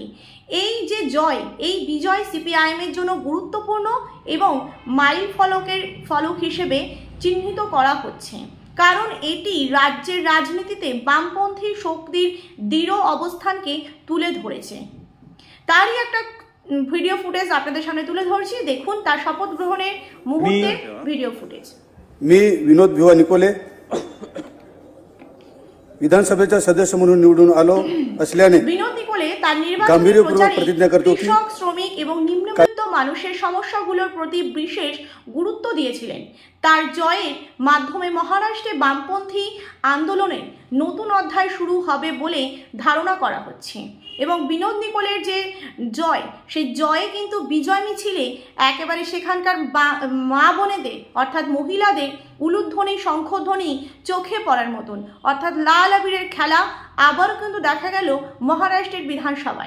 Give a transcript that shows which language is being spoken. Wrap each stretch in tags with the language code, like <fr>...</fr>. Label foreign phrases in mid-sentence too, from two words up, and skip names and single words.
<bn>এই যে জয়, এই বিজয় সিপিআইএমের জন্য গুরুত্বপূর্ণ এবং মাইল ফলক হিসেবে চিহ্নিত করা হচ্ছে, কারণ এটি রাজ্যের রাজনীতিতে বামপন্থী শক্তির দৃঢ় অবস্থানকে তুলে ধরেছে। তারই একটা ভিডিও ফুটেজ আপনাদের সামনে তুলে ধরছি, দেখুন তার শপথ গ্রহণের মুহূর্তের ভিডিओ फुटेज।</bn> <mr>मी विनोद भिवा निकोले विधानसभेचा सदस्य म्हणून निवडून आलो असल्याने</mr> <bn>বিনোদ নিকোলে তার নির্বাচনী</bn> <mr>प्रतिज्ञा करतो की</mr> <bn>কৃষক, শ্রমিক এবং নিম্নবিত্ত মানুষের সমস্যাগুলোর প্রতি বিশেষ গুরুত্ব দিয়েছিলেন। তার জয়ের মাধ্যমে মহারাষ্ট্রে বামপন্থী আন্দোলনের নতুন অধ্যায় শুরু হবে বলে ধারণা করা হচ্ছে এবং বিনোদ নিকোলের যে জয়, সেই জয়ে কিন্তু বিজয় মিছিলে একেবারে সেখানকার মা বোনেদের অর্থাৎ মহিলাদের উলুধ্বনি, শঙ্খধ্বনি চোখে পড়ার মতন, অর্থাৎ লাল আবিরের খেলা আবারও কিন্তু দেখা গেল মহারাষ্ট্রের বিধানসভায়।</bn>